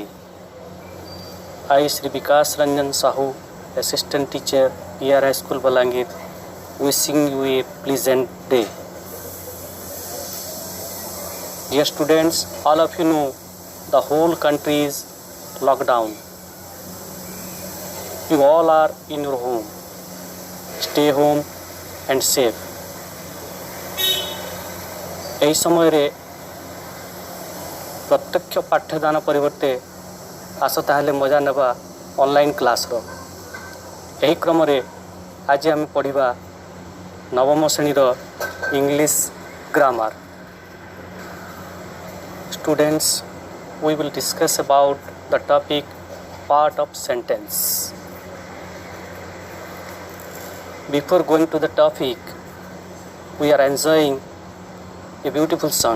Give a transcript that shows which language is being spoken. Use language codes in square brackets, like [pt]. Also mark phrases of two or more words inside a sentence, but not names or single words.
[en] I Sri Vikas Ranjan Sahu, Assistant Teacher, PR High School Balangir, wishing you a pleasant day. Dear students, all of you know the whole country is locked down. You all are in your home. Stay home and safe. [or] ଏହି ସମୟରେ ପ୍ରତ୍ୟକ୍ଷ ପାଠ୍ୟଦାନ ପରିବର୍ତ୍ତେ ଆସ ତାହେଲେ ମଜା ନେବା [en] online classର। [or] ଏହି କ୍ରମରେ ଆଜି ଆମେ ପଢ଼ିବା ନବମ ଶ୍ରେଣୀର [en] English grammar. Students, we will discuss about the topic part of sentence. Before going to the topic, we are enjoying a beautiful song.